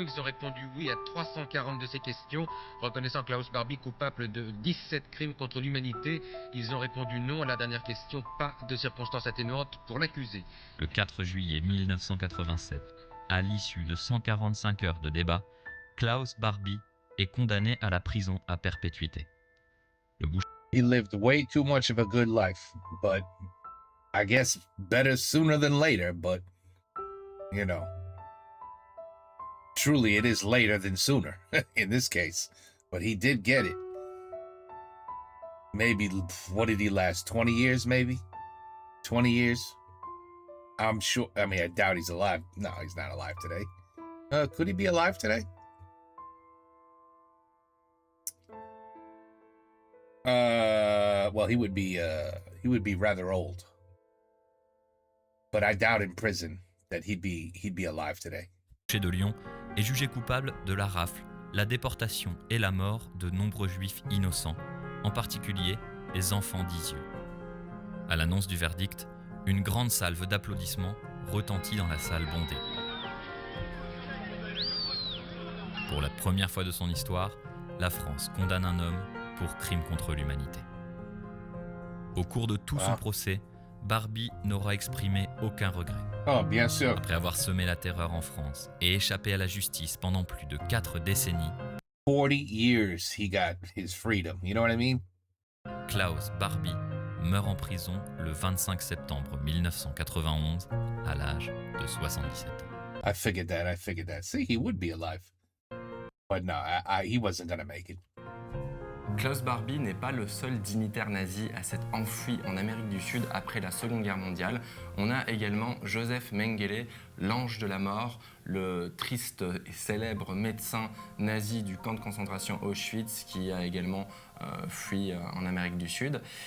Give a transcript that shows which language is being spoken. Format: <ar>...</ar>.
<fr>Ils ont répondu oui à 340 de ces questions, reconnaissant Klaus Barbie coupable de 17 crimes contre l'humanité. Ils ont répondu non à la dernière question, pas de circonstances atténuantes pour l'accusé. Le 4 juillet 1987, à l'issue de 145 heures de débat, Klaus Barbie est condamné à la prison à perpétuité. Le boucher...</fr> <en>He lived way too much of a good life, but I guess better sooner than later, but, you know, truly it is later than sooner in this case, but he did get it. Maybe, what did he last, 20 years maybe? 20 years? I'm sure, I mean, I doubt he's alive. No, he's not alive today. Could he be alive today? Well, he would be rather old. But I doubt in prison that he'd be alive today.</en> <fr>Le boucher de Lyon est jugé coupable de la rafle, la déportation et la mort de nombreux juifs innocents, en particulier les enfants d'Isieux. À l'annonce du verdict, une grande salve d'applaudissements retentit dans la salle bondée. Pour la première fois de son histoire, la France condamne un homme pour crime contre l'humanité. Au cours de tout son procès, Barbie n'aura exprimé aucun regret. Oh, bien sûr. Après avoir semé la terreur en France et échappé à la justice pendant plus de 4 décennies,</fr> <en>40 years he got his freedom, you know what I mean?</en> <fr>Klaus Barbie meurt en prison le 25 septembre 1991 à l'âge de 77 ans.</fr> <en>I figured that. See, he would be alive. But no, he wasn't gonna make it.</en> <fr>Klaus Barbie n'est pas le seul dignitaire nazi à s'être enfui en Amérique du Sud après la Seconde Guerre mondiale. On a également Joseph Mengele, l'ange de la mort, le triste et célèbre médecin nazi du camp de concentration Auschwitz qui a également fui en Amérique du Sud.</fr>